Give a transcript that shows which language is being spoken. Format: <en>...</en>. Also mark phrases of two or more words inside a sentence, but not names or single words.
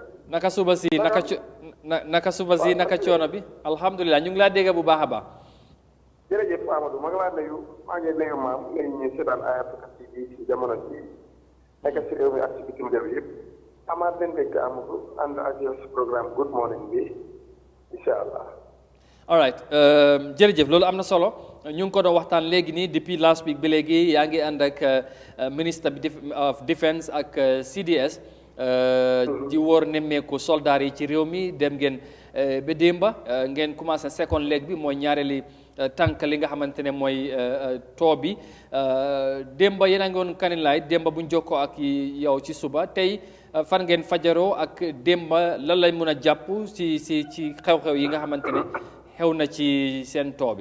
<wo>naka suba si naka suba si naka coono bi alhamdulilah ñu ngi laa dégg bu baax a baax jërëjëf Amadou maa ngi laa nuyu maa ngi nuyu maam ngay ñu seetaan ay Africa TV ci jamono ji nekk ci réew mi ak ci bitim réew yëpp amaat leen dégg Amadou ànd ak yow ci programme Good Morning bi</wo> <ar>إن شاء الله</ar> <en>all right</en> <wo>jërëjëf loolu am na solo ñu ngi ko doon waxtaan léegi nii depuis</wo> <en>last week</en> <wo>ba léegi yaa ngi ànd ak ministre bi</wo> <en>of defense</en> <wo>ak CDS di wóor nemmeeku soldats yi ci réew mi dem ngeen ba démba ngeen commencé</wo> <en>second leg</en> <wo>bi mooy ñaareeli tànk li nga xamante ne mooy bi démba yéen a ngi woon Kanilaay démba bu ñu jokkoo ak yow ci suba tey fan ngeen fajaroo ak démba lan lañ mën a jàpp ci xew-xew yi nga xamante ne xew na ci seen bi.</wo>